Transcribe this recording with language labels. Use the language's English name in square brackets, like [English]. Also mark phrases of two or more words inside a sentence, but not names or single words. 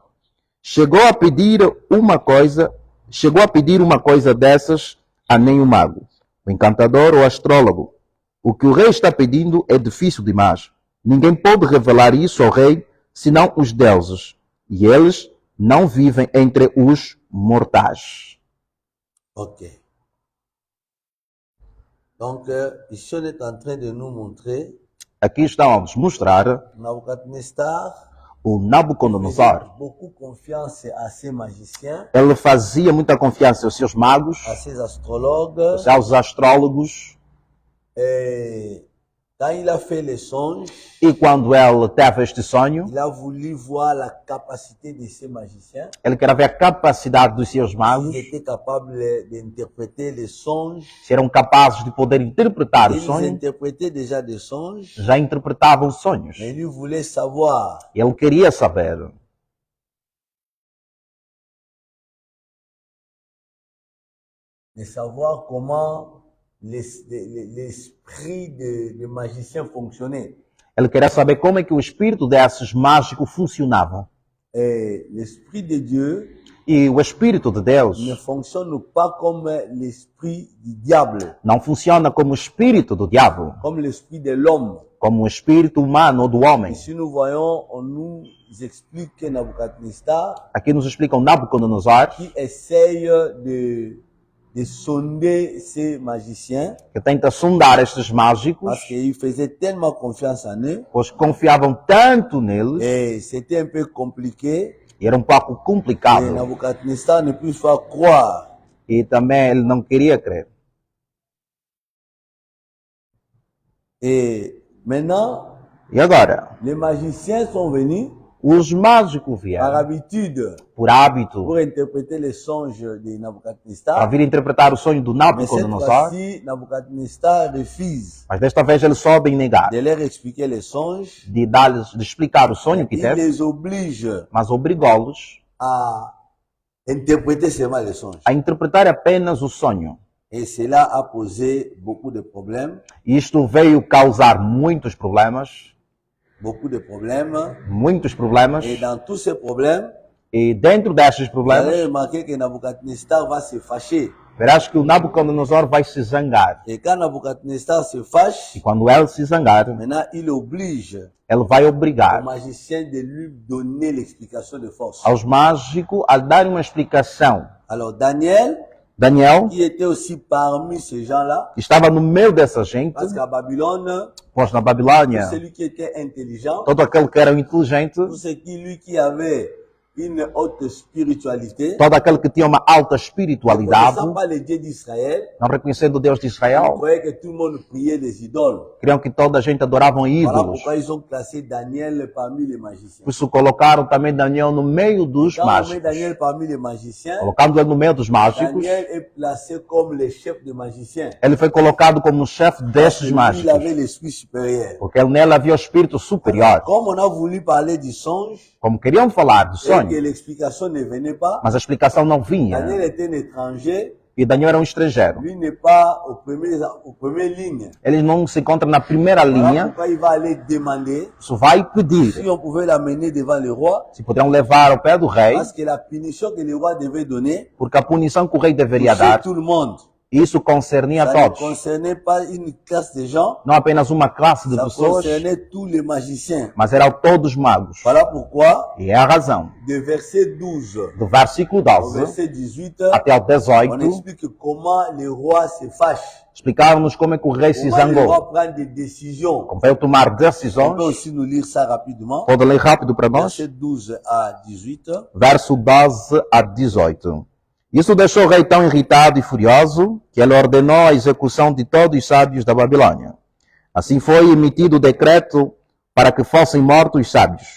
[Portuguese] Chegou a pedir uma coisa dessas a nenhum mago, o encantador ou astrólogo. O que o rei está pedindo é difícil demais. Ninguém pode revelar isso ao rei, senão os deuses. E eles não vivem entre os mortais. Ok. [French] Donc, ici on est en train de nous montrer [Portuguese] Aqui estão a nos mostrar Nabucodonosor o [French] faisait Nabucodonosor. beaucoup confiance à ses magiciens, [Portuguese] Ele fazia muita confiança aos seus magos, [French] à ses astrologues. [Portuguese] aos astrólogos, [French] Et quand il a fait les songes, [Portuguese] e quando ele teve este sonho, [French] il a voulu voir la capacité de ces magiciens. [Portuguese] ele queria ver a capacidade dos seus magos, [French] Ils étaient capables d'interpréter les songes. [Portuguese] se eram capazes de poder interpretar o [French] Ils [Portuguese] sonho, [French] interprétaient déjà des songes, [Portuguese] já interpretavam sonhos. [French] mais lui voulait savoir [Portuguese] Ele queria saber [French] comment l'esprit de magicien fonctionnait. [Portuguese] Ele queria saber como é que o espírito desses mágicos funcionava. [French] Et l'esprit de Dieu [Portuguese] E o espírito de [French] ne [Portuguese] Deus [French] fonctionne pas comme l'esprit du diable, [Portuguese] não funciona como o espírito do diabo, [French] comme l'esprit de l'homme. [Portuguese] como o espírito humano ou do homem. [French] Ici, nous voyons, on nous explique que Nabucodonosor, [Portuguese] Aqui nos explica o Nabucodonosor, [French] qui essaye de sonder ces magiciens, [Portuguese] que tenta sondar estes mágicos, [French] parce qu'il faisait tellement confiance en eux, [Portuguese] pois confiavam tanto neles, [French] et c'était un peu compliqué, [Portuguese] e era um pouco [French] et [Portuguese] complicado. [French] Nabucodonosor ne peut pas croire. [Portuguese] E também ele não queria crer. [French] Et maintenant, [Portuguese] E agora? [French] les magiciens sont venus, [Portuguese] Os mágicos [French] par [Portuguese] vieram, [French] habitude, [Portuguese] por hábito, [French] pour interpréter les songes de [Portuguese] para Nabucodonosor. vir interpretar o sonho do [French] Mais cette Nabucodonosor, fois-ci, Nabucodonosor refuse [Portuguese] mas desta vez ele soube negar, [French] de leur expliquer les songes. [Portuguese] de explicar o sonho que [French] Il [Portuguese] teve, [French] les oblige [Portuguese] mas obrigou-los [French] à interpréter seulement les songes. [Portuguese] a interpretar apenas o sonho. [French] Et cela a posé beaucoup de problèmes, [Portuguese] E isto veio causar muitos problemas, muitos problemas, [French] Et dans tous ces problèmes, [Portuguese] e dentro destes [French] vous allez [Portuguese] problemas, [French] remarquer que Nabucodonosor va se fâcher. [Portuguese] verás que o Nabucodonosor vai se zangar. [French] Et quand Nabucodonosor se fâche, [Portuguese] E quando ele se zangar, [French] maintenant il oblige [Portuguese] ele vai [French] au [Portuguese] obrigar [French] magicien de lui donner l'explication de force. [Portuguese] aos mágicos a dar uma explicação. [French] Alors Daniel, Daniel qui était aussi parmi ces gens-là, [Portuguese] estava no meio dessa gente, [French] parce qu'à Babylone, [Portuguese] pois na Babilônia, [French] celui qui était intelligent, [Portuguese] todo aquele que era inteligente, [French] tout ce qui avait une haute spiritualité, [Portuguese] todo aquele que tinha uma alta [French] ne [Portuguese] espiritualidade, [French] connaissant pas le Dieu d'Israël, [Portuguese] não reconhecendo o Deus de [French] ils [Portuguese] Israel, [French] croyaient que tout le monde priait des idoles. [Portuguese] queriam que toda a gente adoravam [French] Voilà [Portuguese] ídolos. [French] pourquoi ils ont classé Daniel parmi les magiciens. [Portuguese] Por isso colocaram também Daniel no meio dos [French] Quand on met [Portuguese] mágicos. [French] Daniel parmi les magiciens, [Portuguese] Colocando ele no meio dos mágicos, [French] Daniel est placé comme le chef des magiciens. [Portuguese] ele foi colocado como chefe destes [French] Lui, il [Portuguese] mágicos. [French] avait l'esprit supérieur. [Portuguese] Porque ele nele havia o espírito superior. [French] Comme on a voulu parler du songe, [Portuguese] Como queriam falar do [French] et que [Portuguese] sonho, [French] l'explication ne venait pas, [Portuguese] mas a explicação não vinha. [French] Daniel était un étranger, [Portuguese] E Daniel era um estrangeiro. [French] lui n'est pas aux premières lignes. [Portuguese] Ele não se encontra na primeira [French] Voilà [Portuguese] linha. [French] pourquoi il va aller demander [Portuguese] Isso vai pedir [French] si on pouvait l'amener devant le roi, [Portuguese] se poderiam levar ao pé do rei, [French] parce que la punition que le roi devait donner [Portuguese] porque a punição que o rei deveria [French] touchait [Portuguese] dar, [French] tout le monde. [Portuguese] isso concernia a [French] Ça ne [Portuguese] todos. [French] concernait pas une classe de gens, [Portuguese] Não apenas uma classe de [French] ça [Portuguese] pessoas, [French] concernait tous les magiciens. [Portuguese] mas eram todos magos. [French] Voilà pourquoi, [Portuguese] E é a razão. [French] de verset 12 [Portuguese] Do versículo [French] au 12 verset 18, [Portuguese] até ao [French] on 18, explique comment le roi se fâche. [Portuguese] explicávamos como é que o rei se [French] Comment le [Portuguese] zangou. [French] roi prend des décisions. [Portuguese] Como veio tomar [French] On peut [Portuguese] decisões. [French] aussi nous lire ça rapidement. [Portuguese] Pode ler rápido para nós? [French] Verset 12 à 18. [Portuguese] Verso 12 a 18. Isso deixou o rei tão irritado e furioso que ele ordenou a execução de todos os sábios da Babilônia. Assim foi emitido o decreto para que fossem mortos os sábios.